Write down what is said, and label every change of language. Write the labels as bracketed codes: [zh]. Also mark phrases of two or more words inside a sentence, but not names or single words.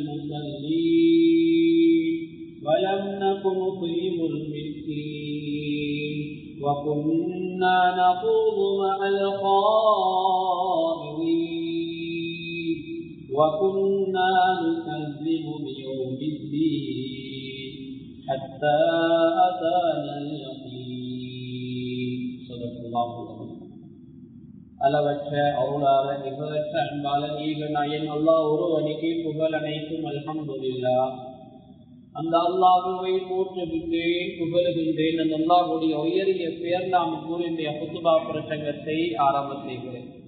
[ar] المصلين ولم نك نطعم المسكين وكنا نخوض مع الخائضين وكنا نكذب بيوم الدين حتى أتانا اليقين صدق الله العظيم. [ta] அளவற்ற அருளாளர் நிகழற்ற அன்பாளர் ஈகநாயன் அல்லாஹ் ஒருவனுக்கு புகழ் அனைத்தும் அல்ஹம்துலில்லாஹ். அந்த அல்லாஹ்வை போற்றுகின்றேன், புகழுகின்றேன். அந்த அல்லாஹ்வுடைய உயரிய பெயர் நாம் கூறிய குத்துபா பிரசங்கத்தை ஆரம்ப செய்கிறேன்.